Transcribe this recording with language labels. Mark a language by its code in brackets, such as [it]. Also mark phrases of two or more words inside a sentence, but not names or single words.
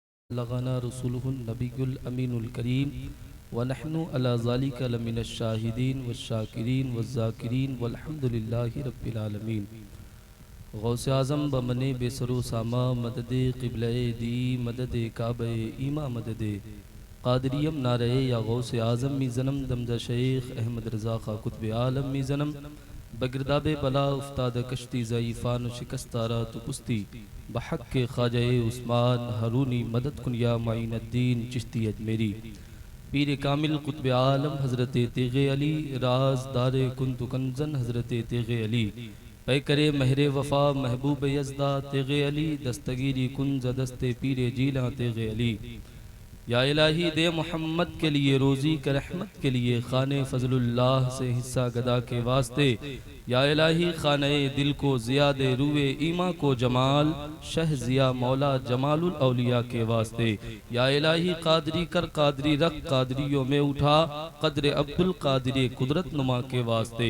[ar] لغنا رسوله النبي الأمين الكريم ونحن على ذلك لمن الشاهدين والشاكرين والذاكرين والحمد لله رب العالمين. [fa] غوث اعظم بمنے بے سرو ساما مدد قبلہ دی مدد کعبہ ایما مدد قادریم نارے یا غوث اعظم می زنم دمدہ شیخ احمد رضا خا قطب عالم می زنم بگرداب بلا افتاد کشتی ضعیفان شکستارا تو پستی بحق کے خواجہ عثمان ہرونی مدد کن یا معین الدین چشتی اجمیری. [ur] پیر کامل قطب عالم حضرت تیغ علی راز دار کنت کنزن حضرت تیغ علی پے کرے مہر وفا محبوب یزدہ تیغ علی دستگیری کنز دست پیر جیلہ تیغ علی. یا الہی دے محمد کے لیے روزی کا رحمت کے لیے خانے فضل اللہ سے حصہ گدا کے واسطے. یا الہی خانہ دل کو زیاد روئے ایماں کو جمال شہ زیا مولا جمال الاولیاء کے واسطے. یا الہی قادری کر قادری رکھ قادریوں میں اٹھا قدر عبد القادر قدرت نما کے واسطے.